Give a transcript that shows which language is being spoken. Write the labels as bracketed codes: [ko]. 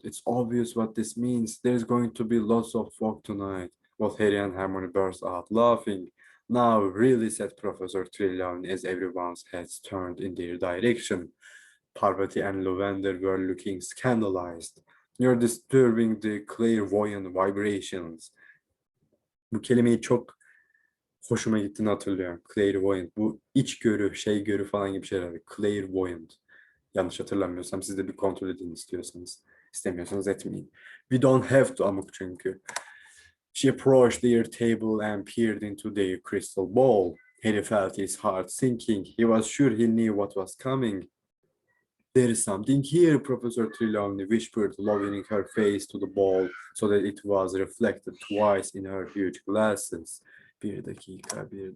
[en] It's obvious what this means. There's going to be lots of fog tonight. Both Harry and Hermione burst out laughing. Now, really, said Professor Trelawney as everyone's heads turned in their direction. Parvati and Lavender were looking scandalized. You're disturbing the clairvoyant vibrations. [tr] Bu kelimeyi çok hoşuma gittiğini hatırlıyorum. Clairvoyant. Bu içgörü, şey görü falan gibi şeyler. Clairvoyant. Yanlış hatırlamıyorsam siz de bir kontrol edin istiyorsanız. İstemiyorsanız etmeyin. [en] We don't have to [tr] amuk çünkü. [en] She approached their table and peered into their crystal ball. Harry felt his heart sinking. He was sure he knew what was coming. There is something here, Professor Trelawney whispered, lowering her face to the ball so that it was reflected twice in her huge glasses. [tr] Bir dakika.